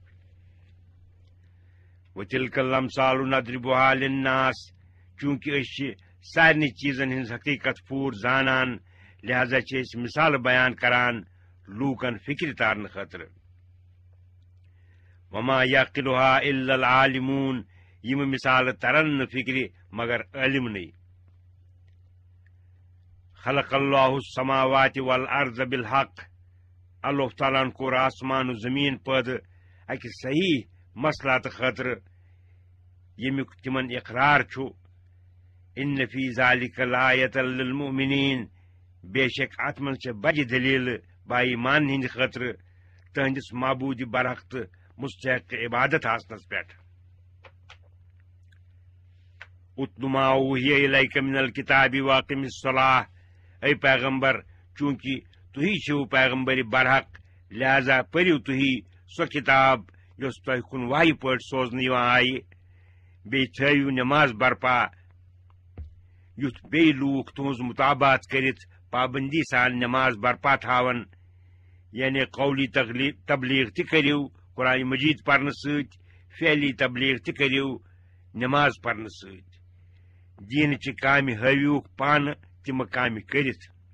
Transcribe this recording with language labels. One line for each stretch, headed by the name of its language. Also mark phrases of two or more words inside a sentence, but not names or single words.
Arabic: وتلک الامثال نضربها للناس
Kashmiri: چوٗنٛکہِ أسۍ چھِ سارنٕے چیٖزن ہٕنٛز حقیقت پوٗرٕ زانان لہذا چھِ أسۍ مثال بیان کران لوٗکن فکرِ تارنہٕ خٲطرٕ
Arabic: وما یعقلها الا العالمون
Kashmiri: یِم مثالہٕ ترن نہٕ فکرِ مگر عٲلمنٕے
Arabic: خلق اللہ السماوات والارض بالحق
Kashmiri: اللہ تعالیٰ ہن کوٚر آسمان و زمیٖن پٲدٕ اکہِ صحیح مسلاتہٕ خٲطرٕ ییٚمیُک تِمن اقرار چھُ
Arabic: ان فی ذلک لآیۃ للمؤمنین
Kashmiri: بے شک اتھ منٛز چھےٚ بجہِ دلیٖلہٕ با ایمان ہٕنٛدِ خٲطرٕ تہنٛدِس معبوٗدِ برحق تہٕ مستحق عبادت آسنس پٮ۪ٹھ
Arabic: اتل ما اوحی الیک من الکتاب واقم الصلاۃ
Kashmiri: اے پیغمبر چوٗنٛکہِ تُہی چھِو پیغمبرِ برحق لہذا پٔرِو تُہی سۄ کِتاب یۄس تۄہہِ کُن واحہِ پٲٹھۍ سوزنہٕ یِوان آیہِ بیٚیہِ تھٲیِو نٮ۪ماز برپا یُتھ بیٚیہِ لوٗکھ تُہنٛز مُطابات کٔرِتھ پابندی سان نٮ۪ماز برپا تھاون یعنی قولی تبلیغ تہِ کٔرِو قرآن مجیٖد پرنہٕ سۭتۍ فعلی تبلیغ تہِ کٔرِو نٮ۪ماز پرنہٕ سۭتۍ دیٖنٕچہِ کامہِ ہٲوِوُکھ پانہٕ تِمہٕ کامہِ کٔرِتھ